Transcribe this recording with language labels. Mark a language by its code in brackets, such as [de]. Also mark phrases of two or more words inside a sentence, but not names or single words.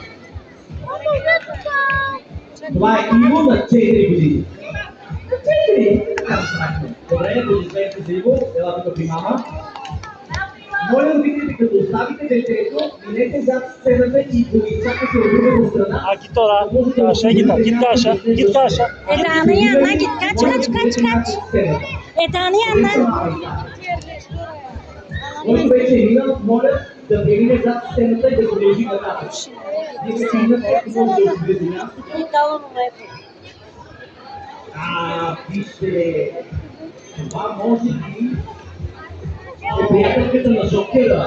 [bg] Това е Иво на 4 години. На 4? Добре, аплодисменти за Иво. Ела тук при мама. Моля родителите, като оставите детето, минете зад сцената и го изчакате от другата страна. [tr] Git oraya. Aşağı git. Git aşağı. Git aşağı. Eda'nın yanına git. Kaç. Eda'nın yanına. [bg] Който вече е минал, моля да премине зад стената и да го лежи нататък. Нека си имате и може да отиде мястото. Вижте, това може би е приятелката на Жокера.